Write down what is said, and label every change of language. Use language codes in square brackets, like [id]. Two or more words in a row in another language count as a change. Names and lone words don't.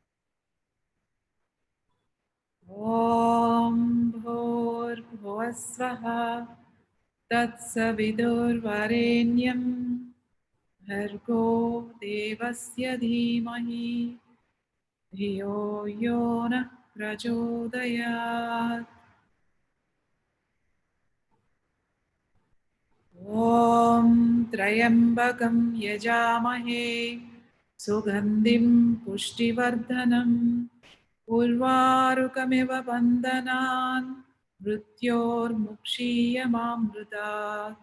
[sa] ఓం భూర్భువస్వః తత్సవితుర్వరేణ్యం భర్గో దేవస్య ధీమహి ధియో యో నః ప్రచోదయాత్. ఓం త్రయంబకం యజామహే సుగంధిం పుష్టివర్ధనం ఉర్వారుకమివ బంధనాన్ మృత్యోర్ముక్షీయమామృతాత్.